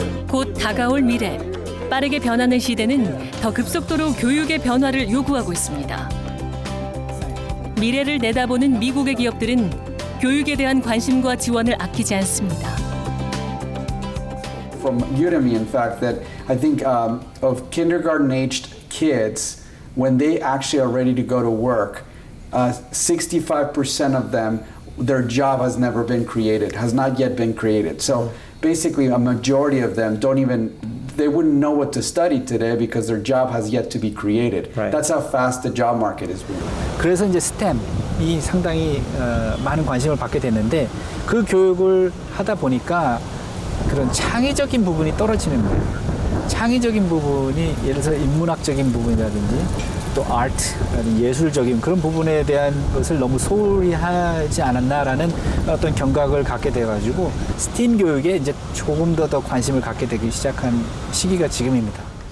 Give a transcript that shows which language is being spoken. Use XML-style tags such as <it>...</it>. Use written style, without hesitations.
<ko>곧 다가올 미래. 빠르게 변하는 시대는 더 급속도로 교육의 변화를 요구하고 있습니다. 미래를 내다보는 미국의 기업들은 교육에 대한 관심과 지원을 아끼지 않습니다.</ko> <en>From Udemy, in fact, that I think of kindergarten-aged kids, when they actually are ready to go to work, 65% of them, their job has never been created, has not yet been created. So basically, a majority of them they wouldn't know what to study today because their job has yet to be created. Right. That's how fast the job market is moving.</en> <ko>그래서 이제 STEM이 상당히 많은 관심을 받게 됐는데 그 교육을 하다 보니까 그런 창의적인 부분이 떨어지는 거예요. 창의적인 부분이 예를 들어서 인문학적인 부분이라든지 또 아트, 예술적인 그런 부분에 대한 것을 너무 소홀히 하지 않았나라는 어떤 경각을 갖게 돼가지고 스팀 교육에 이제 조금 더 관심을 갖게 되기 시작한 시기가 지금입니다.</ko>